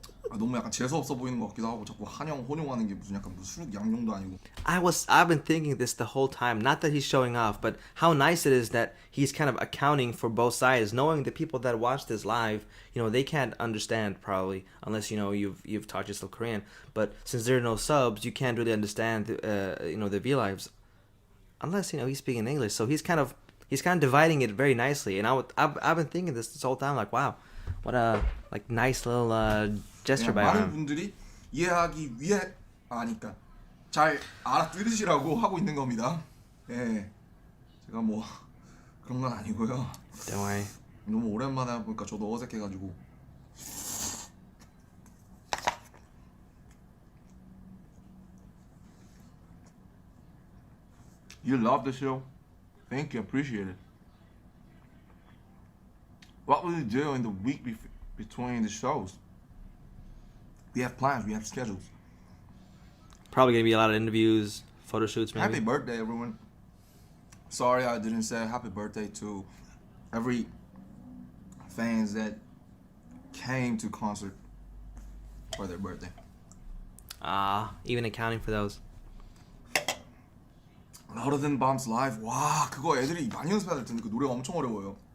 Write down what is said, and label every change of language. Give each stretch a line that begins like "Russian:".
Korean: 너무 약간 재수 없어 보이는 것 같기도 하고 자꾸 한영 혼용하는 게 무슨 약간 무슨 수륙 양용도 아니고.
English: I've been thinking this the whole time. Not that he's showing off, but how nice it is that he's kind of accounting for both sides, knowing the people that watch this live, you know, they can't understand probably unless, you know, you've taught yourself Korean. But since there are no subs, you can't really understand, you know, the Vlives, unless, you know, he's speaking English. So he's kind of dividing it very nicely. And I've been thinking this whole time, like, wow, what a like nice little gesture by
Korean: 많은
English: him.
Korean: 분들이 이해하기 위해 아니까 잘 알아들으시라고 하고 있는 겁니다. 예, 제가 뭐 그런 건 아니고요.
English: Don't worry.
Korean: 너무 오랜만에 하다 보니까 저도 어색해가지고.
English: You love the show? Thank you, appreciate it. What will you do in the week between the shows? We have plans, we have schedules. Probably gonna be a lot of interviews, photo shoots, maybe. Happy birthday, everyone. Sorry I didn't say happy birthday to every fans that came to concert for their birthday. Even accounting for those. Louder Than Bombs Live.
Korean: 와, 그거 애들이 많이 연습해야 될 텐데 그 노래가 엄청 어려워요.